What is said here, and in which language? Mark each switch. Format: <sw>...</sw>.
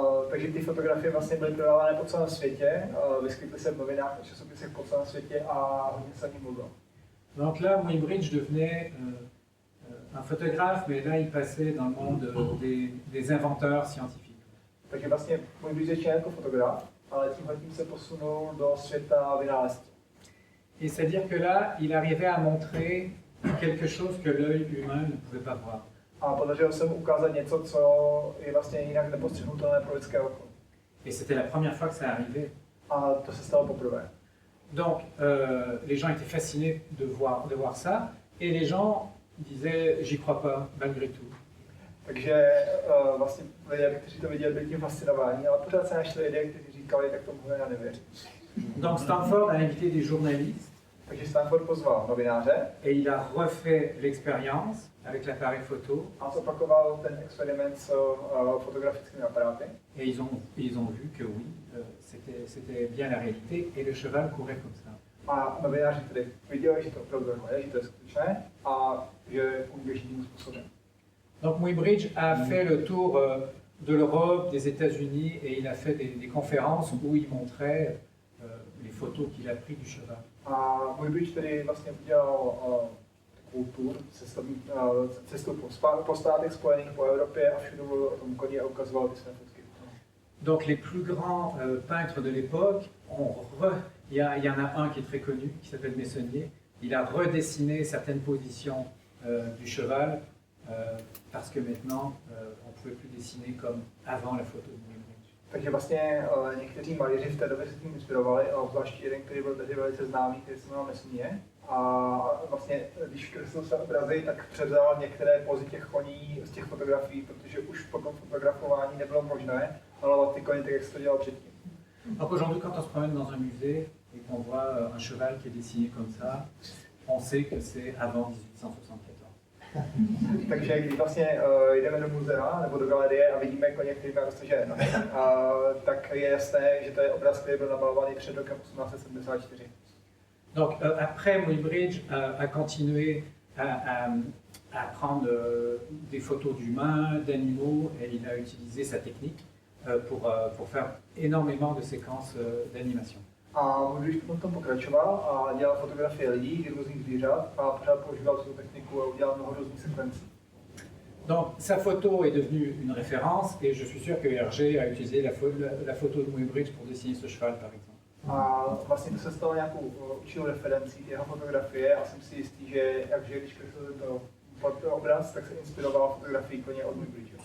<cs>Takže ty fotografie vlastně byly prodávané po celém světě, vyskytly se v novinách a časopisech po celém světě a hodně se o ní mluvilo.</cs> <fr>Donc là, Muybridge devenait un photographe, mais là il passait dans le monde des inventeurs scientifiques.</fr> <cs>Takže vlastně můj začíná jako fotograf, ale tímhletím se posunul do světa vynálezců.</cs> <fr>Et c'est-à-dire que là, il arrivait à montrer quelque chose que l'œil humain ne pouvait pas voir.</fr> <cs>A podařilo se mu ukázat něco, co je vlastně jinak nepostřehnutelné pro lidské oko.</cs> <fr>Et c'était la première fois que ça arrivait.</fr> <cs>A to se stalo poprvé.</cs> <fr>Donc, les gens étaient fascinés de voir ça, et les gens disaient, j'y crois pas, malgré tout.</fr> <cs>Takže vlastně lidé, kteří to viděli, byli tím fascinováni, ale pořád se našli lidé, kteří říkali, tak tomu já nevěřím.</cs> <fr>Donc Stanford a invité des journalistes,</fr> <cs>Takže Stanford pozval novináře</cs> <fr>et il a refait l'expérience avec l'appareil photo,</fr> <cs>a zopakoval ten experiment s fotografickými aparáty.</cs> <fr>et ils ont vu que oui, c'était bien la réalité, et le cheval courait comme ça.</fr> <cs>A novináři tedy viděli, že to opravdu je, že to je skutečné a že kůň běží tím způsobem.</cs> <fr>Donc Muybridge a fait le tour de l'Europe, des États-Unis, et il a fait des conférences où il montrait les photos qu'il a prises du cheval.</fr> <cs>A Muybridge tedy vlastně udělal takovou tour, cestu po státech spojených, po Evropě a všude mluvil o tom koni a ukazoval ty své fotky.</cs> <fr>Donc les plus grands peintres de l'époque, il y en a un qui est très connu, qui s'appelle Meissonier, il a redessiné certaines positions du cheval, parce que maintenant on ne pouvait plus dessiner comme avant la photo de Muybridge.</fr> <cs>Takže vlastně někteří malíři v té době se tím inspirovali, a obzvlášť jeden, který byl tehdy velice známý, který se jmenoval Meissonier. A vlastně, když kreslil se obrazy, tak převzal některé pozy těch koní z těch fotografií, protože už po tom fotografování nebylo možné malovat ty koně tak, jak se to dělalo předtím.</cs> <fr>Donc aujourd'hui, quand on se promène dans un musée et qu'on voit un cheval qui est dessiné comme ça, on sait que c'est avant 1874.</fr> <cs>Takže když vlastně jdeme do muzea nebo do galerie a vidíme koně, který má roztažené nohy, tak je jasné, že to je obraz, který byl namalovaný před rokem 1874.</cs> <fr>Donc après, Muybridge a continué à prendre des photos d'humains, d'animaux, et il a utilisé sa technique pour faire énormément de séquences d'animation.</fr> <cs>A když potom pokračoval a dělal fotografie lidí, různých zvířat a pořád používal tu techniku a udělal mnoho různých sekvencí.</cs> <fr>Donc sa photo est devenue une référence, et je suis sûr que Hergé a utilisé la photo de Muybridge pour dessiner ce cheval, par exemple.</fr> <cs>A vlastně to se stalo nějakou určitou referencí jeho fotografie a jsem si jistý, že když kreslil to obraz, tak se inspiroval fotografií koně od Muybridge.</cs>